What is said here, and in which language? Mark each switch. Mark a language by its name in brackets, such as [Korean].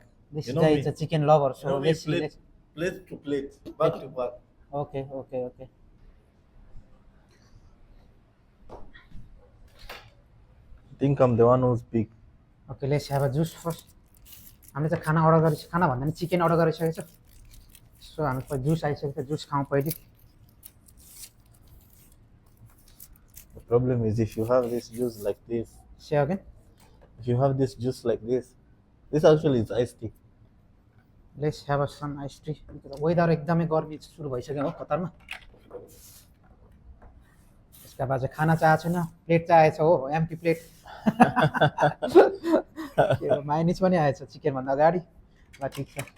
[English] This guy is a chicken lover, so let's see. Plate to plate, back to back. Okay. I think I'm the one who's big. Okay, let's have a juice first. [Nepali] हामीले चाहिँ खाना order गरेछ, खाना भन्दा पनि chicken order गरिसकेको छ. So हामी जुस आइसकेको छ, जुस खाउँ पहिले. [English] Problem is if you have this juice like this, Say again. if you have this juice like this actually is iced tea. Let's have some ice tea [Nepali] weather एकदमै गर्मी सुरु भइसक्यो हो कतारमा यसका बाद चाहिँ खाना चाहेको छैन प्लेट चाहेको छ हो एम्प्टी प्लेट माइनिस पनि आएछ चिकनभन्दा अगाडि ल ठिक छ